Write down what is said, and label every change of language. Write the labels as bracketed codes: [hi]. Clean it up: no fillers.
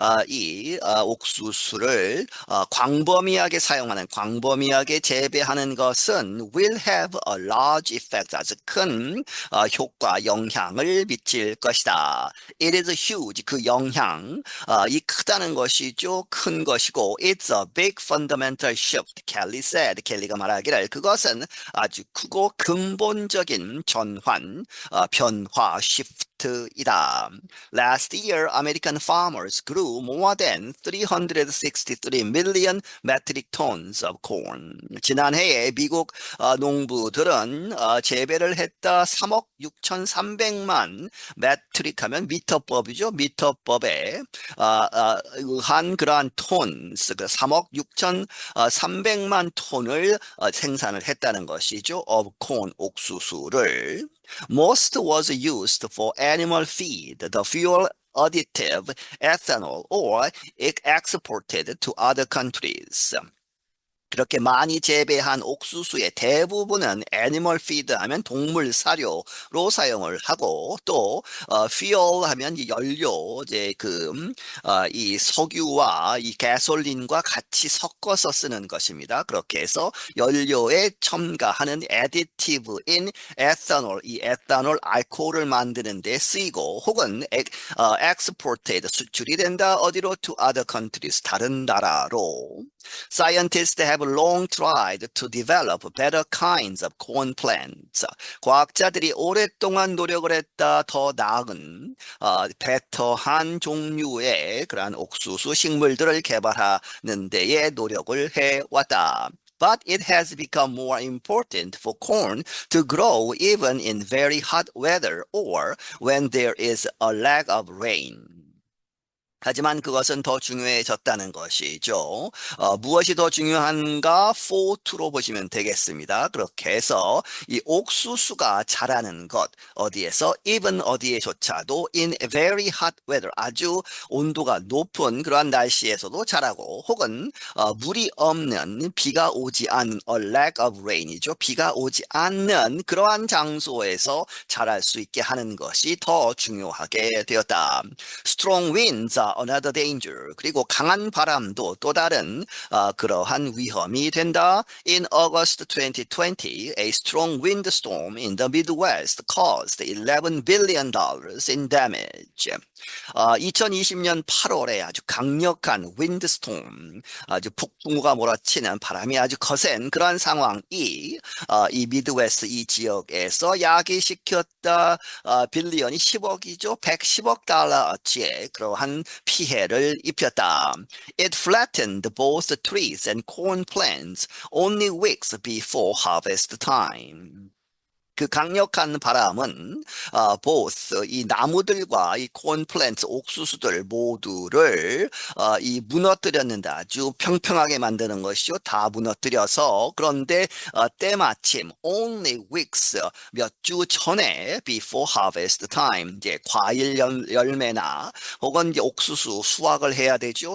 [ko] 이 옥수수를 광범위하게 사용하는 광범위하게 재배하는 것은 [en] will have a large effect [ko] 아주 큰 효과, 영향을 미칠 것이다. [en] It is huge. [ko] 그 영향, 이 크다는 것이죠. 큰 것이고, [en] it's a big fundamental shift. Kelly said. [ko] 켈리가 말하기를 그것은 아주 크고 근본적인 변화, shift. 이다. [en] Last year, American farmers grew more than 363 million metric tons of corn. [ko] 지난해에 미국 농부들은 재배를 했다 3억 6,300만 메트릭 하면 미터법이죠. 미터법에 의한 그러한 톤스, 3억 6,300만 톤을 생산을 했다는 것이죠. [en] of corn, [ko] 옥수수를. [en] Most was used for animal feed, the fuel additive, ethanol, or exported to other countries. [ko] 그렇게 많이 재배한 옥수수의 대부분은 애니멀 피드 하면 동물 사료로 사용을 하고 또 fuel 하면 이 연료 이제 이 석유와 이 가솔린과 같이 섞어서 쓰는 것입니다. 그렇게 해서 연료에 첨가하는 aditive인 에탄올, 이 에탄올 알코올을 만드는 데 쓰이고 혹은 exported 수출이 된다 어디로 [en] to other countries [ko] 다른 나라로. [en] Scientists have long tried to develop better kinds of corn plants. [ko] 과학자들이 오랫동안 노력을 했다 더 나은 베터한 종류의 그러한 옥수수 식물들을 개발하는 데에 노력을 해왔다. [en] But it has become more important for corn to grow even in very hot weather or when there is a lack of rain. [ko] 하지만 그것은 더 중요해졌다는 것이죠. 무엇이 더 중요한가? for2로 보시면 되겠습니다. 그렇게 해서 이 옥수수가 자라는 것, 어디에서? even 어디에조차도 [en] in very hot weather, [ko] 아주 온도가 높은 그러한 날씨에서도 자라고 혹은 물이 없는 비가 오지 않은 [en] a lack of rain [ko] 이죠. 비가 오지 않는 그러한 장소에서 자랄 수 있게 하는 것이 더 중요하게 되었다. [en] Strong winds are another danger. [ko] 그리고 강한 바람도 또 다른 그러한 위험이 된다. [en] In August 2020, a strong windstorm in the Midwest caused $11 billion in damage. [ko] 2020년 8월에 아주 강력한 윈드스톰, 아주 폭풍우가 몰아치는 바람이 아주 거센 그런 상황이 이 미드웨스트 이 지역에서 야기시켰다. 빌리언이 10억이죠. 110억 달러어치의 그러한 피해를 입혔다. [en] It flattened both the trees and corn plants only weeks before harvest time. [ko] 그 강력한 바람은 both 이 나무들과 이 콘플랜트 옥수수들 모두를 이 무너뜨렸는데 아주 평평하게 만드는 것이죠. 다 무너뜨려서 그런데 때마침 only weeks 몇 주 전에 [en] before harvest time [ko] 이제 과일 열매나 혹은 이제 옥수수 수확을 해야 되죠.